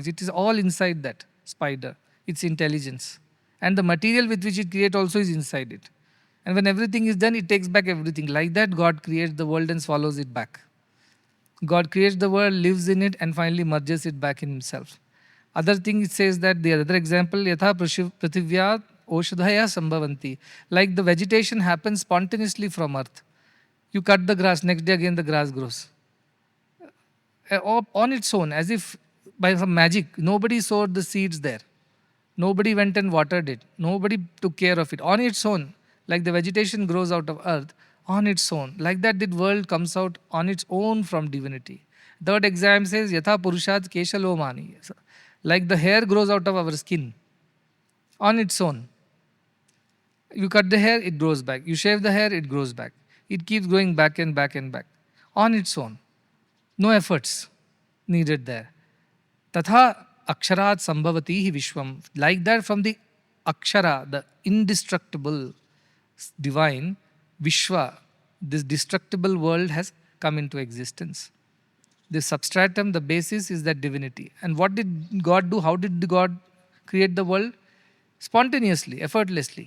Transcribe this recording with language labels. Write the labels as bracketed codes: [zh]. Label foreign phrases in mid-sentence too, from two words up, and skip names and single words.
[en] It is all inside that spider, its intelligence. And the material with which it creates also is inside it. And when everything is done, it takes back everything. Like that, God creates the world and swallows it back. God creates the world, lives in it, and finally merges it back in Himself. Other thing it says that the other example, [sa] यथा पृथिव्या ओषधयः सम्भवन्ति. [en] Like the vegetation happens spontaneously from earth. You cut the grass, next day again the grass grows. On its own, as if by some magic. Nobody sowed the seeds there. Nobody went and watered it. Nobody took care of it. On its own, like the vegetation grows out of earth, on its own. Like that, the world comes out on its own from divinity. Third exam says, [sa] यथा पुरुषात् केशलोमानि. [en] Like the hair grows out of our skin on its own. You cut the hair, it grows back. You shave the hair, it grows back. It keeps going back and back and back on its own. No efforts needed there. [sa] तथा अक्षरात् सम्भवति विश्वम्. [en] Like that, from the akshara, the indestructible divine, Vishwa, this destructible world has come into existence. The substratum, the basis is that divinity. And what did God do? How did God create the world? Spontaneously, effortlessly.